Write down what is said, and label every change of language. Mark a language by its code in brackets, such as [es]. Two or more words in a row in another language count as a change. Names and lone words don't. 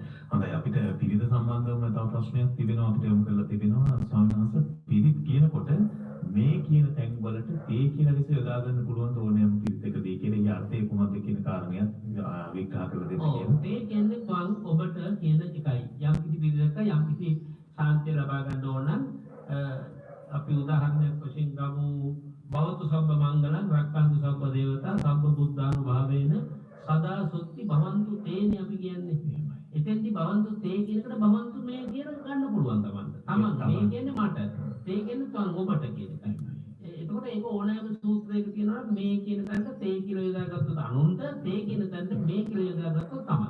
[si] හොඳයි අපිට පිරිස සම්බන්ධවම තව ප්‍රශ්නයක් තිබෙනවා අපිට යොමු කරලා තිබෙනවා ස්වාමීන් වහන්සේ පිරිත් කියනකොට මේ කියන තැන් වලට තේ කියන ලෙස යොදා ගන්න පුළුවන් ඕනෑම පිරිතකදී කියන ඒ අර්ථය කොහොමද කියන කාරණයක් විග්‍රහ කරලා දෙන්න කියලා. තේ කියන්නේ වන් ඔබට කියන එකයි. යම් කිසි පිරිසක යම් කිසි සාන්තිය ලබා ගන්න ඕන නම් අපි උදාහරණයක් වශයෙන් ගමු [pi] භවතු සබ්බ මංගලං රක්ඛන්තු සබ්බ දේවතා සබ්බ බුද්ධානුභාවේන සදා සොත්ති භවන්තු තේනේ [si] අපි කියන්නේ. එතෙන්දි [pi] භවන්තු තේ [si] කියනකට [pi] භවන්තු මේ [si] කියන ගන්න පුළුවන් තමන්ට. තමන් මේ කියන්නේ මට. තේ කියන්නේ තමන් ඔබට කියන එකයි. එතකොට ඒක ඕනෑම සූත්‍රයක තියෙනවා මේ කියන තැනට තේ කියලා යොදාගත්තොත් අනුන්ට තේ කියන තැනට මේ කියලා යොදාගත්තොත් තමන්.